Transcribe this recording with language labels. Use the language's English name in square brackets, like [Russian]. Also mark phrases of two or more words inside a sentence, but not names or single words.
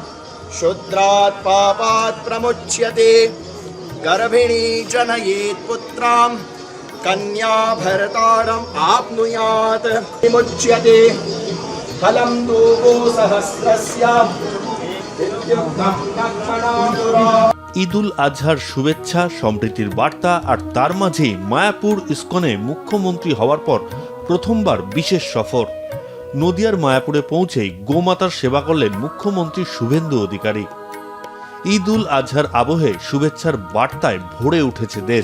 [Sanskrit] शूद्रात् पापात् प्रमुच्यते। गर्भिणी जनयेत् पुत्रां कन्या भर्तारम् आप्नुयात्। विमुच्यते फलं दूको सहस्रस्य इत्युक्तं लक्ष्मणासुरा। [Bangla] ঈদুল আজহার শুভেচ্ছা, সম্প্রীতির বার্তা, আর তার মাঝেই মায়াপুর ইস্কনে মুখ্যমন্ত্রী হওয়ার পর প্রথমবার বিশেষ সফর। নদিয়ার মায়াপুরে পৌঁছেই গোমাতার সেবা করলেন মুখ্যমন্ত্রী শুভেন্দু অধিকারী। ঈদুল আজহার আবহে শুভেচ্ছার বার্তায় ভরে উঠেছে দেশ।